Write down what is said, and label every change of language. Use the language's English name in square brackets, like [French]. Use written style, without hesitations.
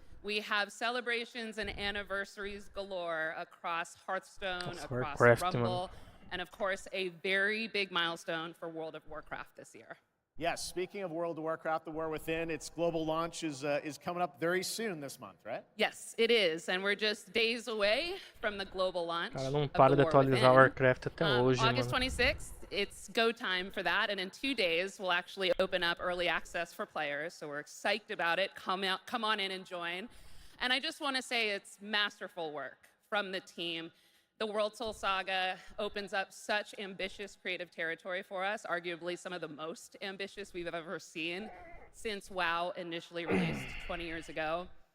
[English] We have celebrations and anniversaries galore across Hearthstone, across Rumble, and of course a very big milestone for World of Warcraft this year. Yes, speaking of World of Warcraft, The War Within, its global launch is coming up very soon this month, right? Yes, it is, and we're just days away from the global launch. [Portuguese] Cara, não para de atualizar Warcraft até hoje, [English] August [Portuguese] mano. [English] 26th, it's go time for that, and in 2 days we'll actually open up early access for players, so we're psyched about it. Come on in and join. And I just want to say it's masterful work from the team. The World Soul Saga opens up such ambitious creative territory for us, arguably some of the most ambitious we've ever seen since WoW initially released 20 years ago.